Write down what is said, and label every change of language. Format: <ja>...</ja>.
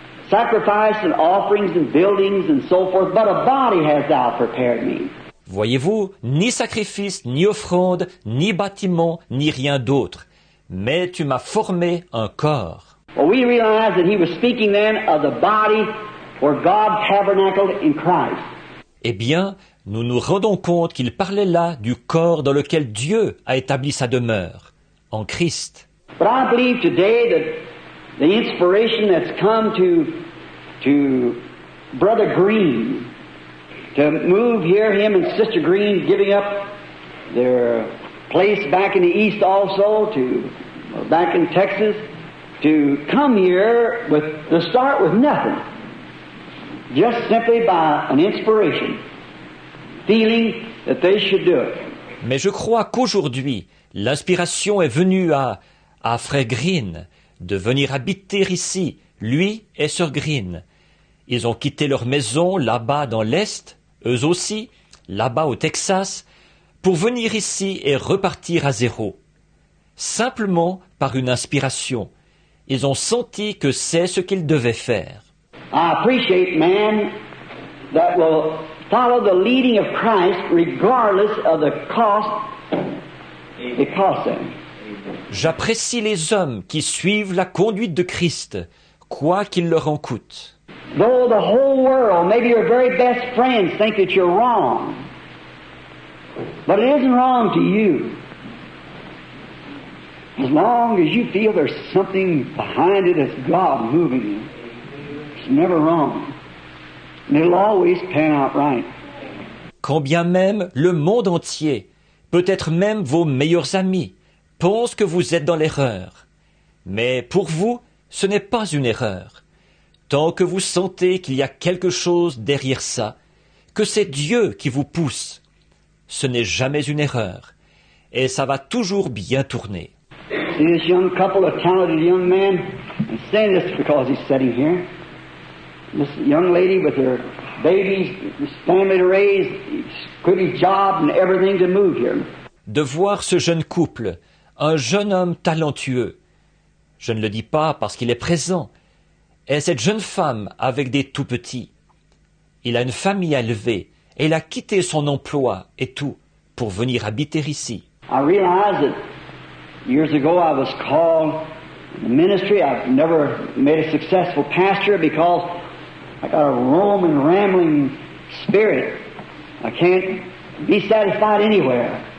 <en>Sacrifice and offerings and buildings and so forth, but a body has thou prepared me.</en> <fr>Voyez-vous, ni sacrifice, ni offrande, ni bâtiment, ni rien d'autre. Mais tu m'as formé un corps.</fr> <en>Well, we realize that he was speaking then of the body where God tabernacled in Christ.</en> <fr>Eh bien, nous nous rendons compte qu'il parlait là du corps dans lequel Dieu a établi sa demeure, en Christ.</fr> <en>But I believe today that the inspiration that's come to Brother Green to move here, him and Sister Green giving up their place back in the East also, back in Texas, to come here to start with nothing, just simply by an inspiration, feeling that they should do it.</en> <fr>Mais je crois qu'aujourd'hui, l'inspiration est venue à Frère Green de venir habiter ici, lui et Sœur Green. Ils ont quitté leur maison là-bas dans l'Est, eux aussi, là-bas au Texas, pour venir ici et repartir à zéro. Simplement par une inspiration. Ils ont senti que c'est ce qu'ils devaient faire.</fr> <en>I appreciate man that will follow the leading of Christ regardless of the cost it costs them.</en> <fr>J'apprécie les hommes qui suivent la conduite de Christ, quoi qu'il leur en coûte.</fr> <en>Though the whole world, maybe your very best friends, think that you're wrong, but it isn't wrong to you. As long as you feel there's something behind it that's God moving you, it's never wrong. And it'll always pan out right.</en> <fr>Quand bien même le monde entier, peut-être même vos meilleurs amis, pensent que vous êtes dans l'erreur. Mais pour vous, ce n'est pas une erreur. Tant que vous sentez qu'il y a quelque chose derrière ça, que c'est Dieu qui vous pousse, ce n'est jamais une erreur. Et ça va toujours bien tourner.</fr> <en>See this young couple, a talented young man, I'm saying this because he's sitting here. This young lady with her babies, this family to raise, quit his job and everything to move here.</en> <fr>De voir ce jeune couple, un jeune homme talentueux. Je ne le dis pas parce qu'il est présent. Et cette jeune femme avec des tout-petits. Il a une famille à élever et il a quitté son emploi et tout pour venir habiter ici.</fr> <en>I realized that years ago I was called in the ministry. I've never made a successful pastor because I got a roaming, rambling spirit. I can't be satisfied anywhere.</en>